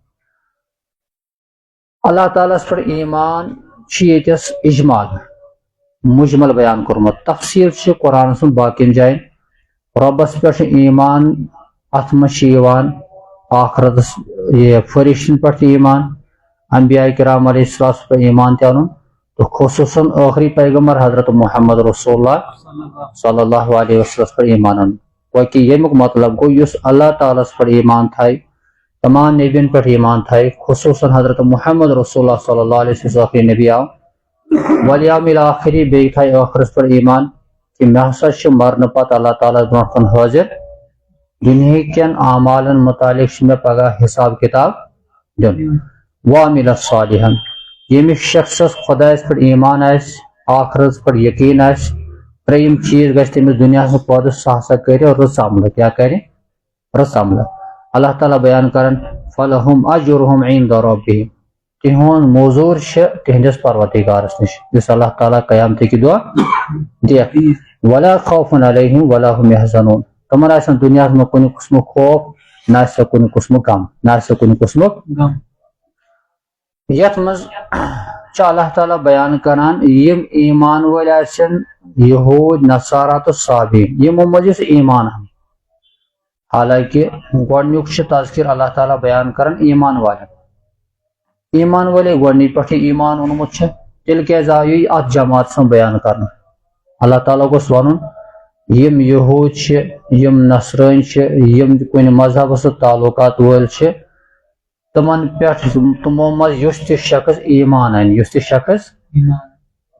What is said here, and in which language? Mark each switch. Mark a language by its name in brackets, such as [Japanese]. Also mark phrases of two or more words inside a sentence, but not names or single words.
[Kashmiri] اللہ تعالیٰ ہس پٮ۪ٹھ ایمان چھِ ییٚتٮ۪س اجمال مجمل بیان کورمت تفصیل چھ قرآن سن باقین جائن ربس پہ ایمان ات من آخرت یہ فرشتن پہ ایمان انبیاء کرام علیہ السلام پہ ایمان تہ ان تو خصوصاً آخری پیغمبر حضرت محمد رسول اللہ [Arabic] صلی اللہ علیہ وسلم [Kashmiri] پر ایمان ان کہ یمیک مطلب گو اس اللہ تعالیٰ پر ایمان تھائے تمام نبین پر ایمان تھائے خصوصاً حضرت محمد رسول اللہ [Arabic] صلی اللہ علیہ وسلم [Kashmiri] نبی آو [Arabic] والیوم الآخری [Kashmiri] بیٚیہِ تھایہِ ٲخرس پر ایمان کہ مےٚ ہسا چھُ مرنہٕ پتہٕ اللہ تعالیٰ برونٛٹھ کُن حٲضر دُنہٕکٮ۪ن اعمالن متعلق چھُ مےٚ پگاہ حساب کتاب دیُن [Arabic] وعمل صالحا [Kashmiri] ییٚمِس شخصس خۄدایس پٮ۪ٹھ ایمان آسہِ آخرس پٮ۪ٹھ یقیٖن آسہِ ترٛیٚیِم چیٖز گژھِ تٔمِس دُنیاہس منٛز پٲدٕ سُہ ہسا کرِ رٕژ عملہٕ کیٛاہ کرِ رٕژ عملہٕ اللہ تعالیٰ بیان کران [Arabic] فلہم اجرہم عند ربہم [Kashmiri] تہند موزور تہندس پروردگارس نش یس اللہ تعالیٰ قیامتک دہ دیکھ [Arabic] ولا خوف علیہم ولا هم یحزنون [Kashmiri] تمن آسن دنیا میں کن قسم خوف نہ کن قسم غم نہ کن قسم غم یت مز اللہ تعالیٰ بیان کران یم ایمان ول آسن یہود نصارا تو صابین یمو مز ایمان حالانکہ گۄڈنیُک چھُ تذکر اللہ تعالیٰ بیان کران ایمان والن ایمان والے گۄڈنی پٮ۪ٹھے ایمان اونمت تیٚلہِ کیٛازِ آو یہِ اتھ جماعت سُنٛد بیان کرنہٕ اللہ تعالیٰ گوٚژھ ونُن یم یہود چھِ یم نصرٲنۍ چھِ یم کُنہِ مذہبس سۭتۍ تعلقات وٲلۍ چھِ تمن پٮ۪ٹھ تمو منٛز یُس تہِ شخص ایمان انہِ یُس تہِ شخص یہِ